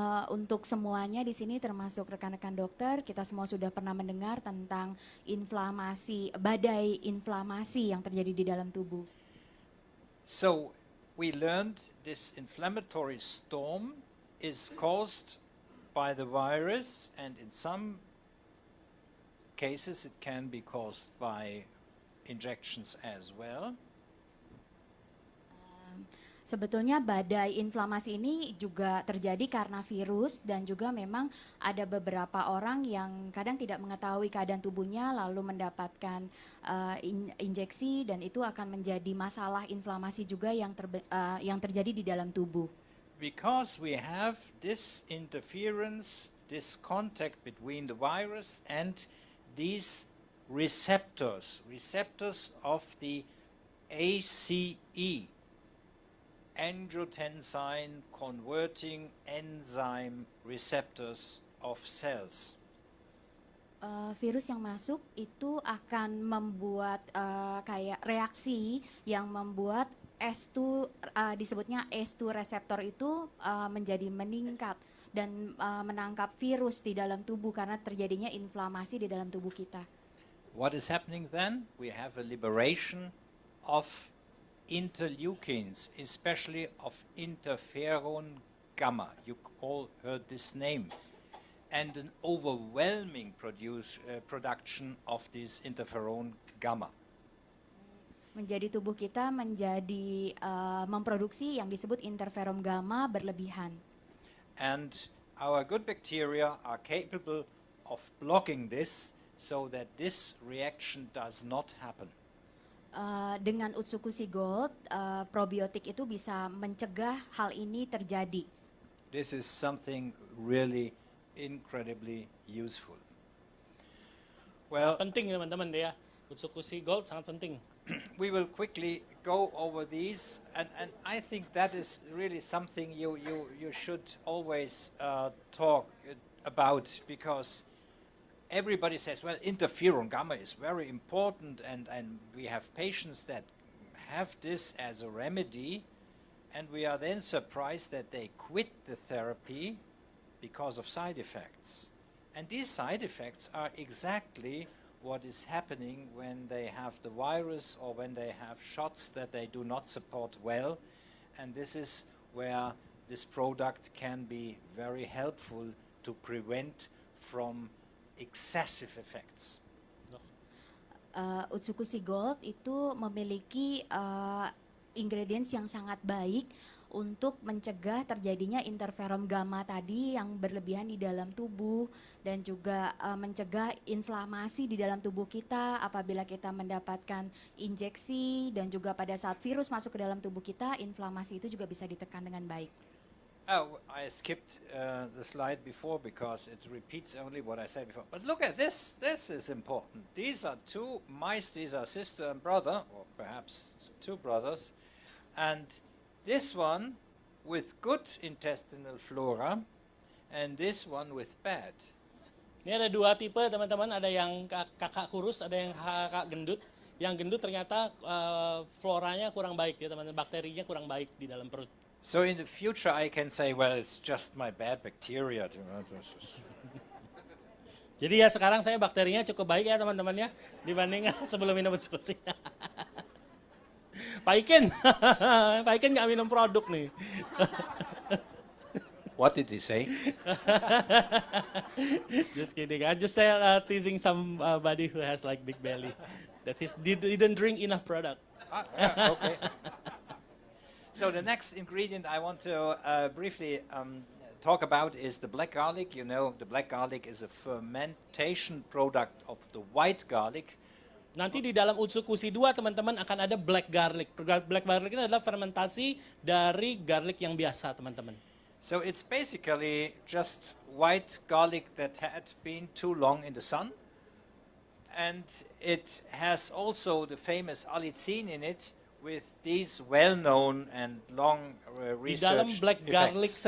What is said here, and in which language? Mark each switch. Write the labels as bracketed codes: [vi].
[id] Untuk semuanya di sini termasuk rekan-rekan dokter, kita semua sudah pernah mendengar tentang inflamasi, badai inflamasi yang terjadi di dalam tubuh. [en] So we learned this inflammatory storm is caused by the virus, and in some cases it can be caused by injections as well. [id] Sebetulnya badai inflamasi ini juga terjadi karena virus dan juga memang ada beberapa orang yang kadang tidak mengetahui keadaan tubuhnya lalu mendapatkan injeksi dan itu akan menjadi masalah inflamasi juga yang terjadi di dalam tubuh. [en] Because we have this interference, this contact between the virus and these receptors of the ACE, angiotensin converting enzyme receptors of cells. [id] Virus yang masuk itu akan membuat kayak reaksi yang membuat S2 disebutnya S2 reseptor itu menjadi meningkat dan menangkap virus di dalam tubuh karena terjadinya inflamasi di dalam tubuh kita. [en] What is happening then? We have a liberation of interleukins, especially of interferon gamma. You all heard this name. And an overwhelming production of this interferon gamma. [id] Menjadi tubuh kita menjadi memproduksi yang disebut interferon gamma berlebihan. [en] And our good bacteria are capable of blocking this so that this reaction does not happen. [id] Dengan Utsukushhii Gold, probiotik itu bisa mencegah hal ini terjadi. [en] This is something really incredibly useful. Well, [id] penting teman-teman ya, Utsukushhii Gold sangat penting. [en] we will quickly go over these, and I think that is really something you should always talk about, because everybody says, well, interferon gamma is very important, and we have patients that have this as a remedy, and we are then surprised that they quit the therapy because of side effects. And these side effects are exactly what is happening when they have the virus or when they have shots that they do not support well. And this is where this product can be very helpful to prevent from excessive effects. [id] Utsukushhii Gold itu memiliki ingredients yang sangat baik untuk mencegah terjadinya interferon gamma tadi yang berlebihan di dalam tubuh, dan juga mencegah inflamasi di dalam tubuh kita apabila kita mendapatkan injeksi, dan juga pada saat virus masuk ke dalam tubuh kita, inflamasi itu juga bisa ditekan dengan baik. [en] Oh, I skipped the slide before because it repeats only what I said before. But look at this. This is important. These are two mice. These are sister and brother, or perhaps two brothers. And this one with good intestinal flora, and this one with bad. [id] Ini ada dua tipe, teman-teman. Ada yang kakak kurus, ada yang kakak gendut. Yang gendut ternyata floranya kurang baik, ya teman-teman. Bakterinya kurang baik di dalam perut. [en] So in the future I can say, well, it's just my bad bacteria. [id] Jadi ya sekarang saya bakterinya cukup baik ya teman-teman ya, dibanding sebelum minum Utsukushhii. Pak Iken nggak minum produk nih. [en] What did he say? Just kidding. I just teasing somebody who has like big belly that he didn't drink enough product. Yeah, okay. So the next ingredient I want to briefly talk about is the black garlic. You know, the black garlic is a fermentation product of the white garlic. [id] Nanti di dalam Utsukushhii 2 teman-teman akan ada black garlic. Black garlic ini adalah fermentasi dari garlic yang biasa teman-teman. [en] So it's basically just white garlic that had been too long in the sun. And it has also the famous allicin in it with these well-known and long researched [id] Di dalam black garlic [en] effects.